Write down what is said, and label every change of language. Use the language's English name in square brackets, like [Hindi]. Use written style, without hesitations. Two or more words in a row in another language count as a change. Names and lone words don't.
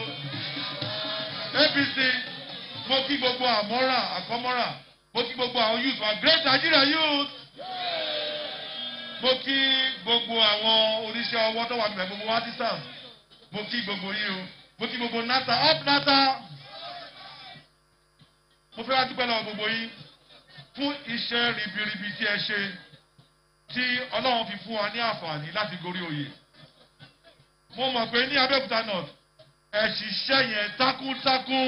[Yoruba] APC mo kí gbogbo àkọ́mọ́ra mo kí gbogbo àwọn youth wa [English] great Nigeria youth. [Yoruba] Mo kí gbogbo àwọn oníṣẹ́ ọwọ́ tó wà níbẹ̀ gbogbo wa ti sàn. Mo kí gbogbo yìí o. Mo kí gbogbo nata up nata. Mo fẹ́ wá dúpẹ́ lọ́wọ́ gbogbo yín fún iṣẹ́ ribiribi tí ẹ ṣe tí Ọlọ́run fi fún wa ní àǹfààní láti gorí oyè. Mo mọ̀ pé ní Abẹ́òkúta North ẹ ṣiṣẹ́ yẹn takuntakun.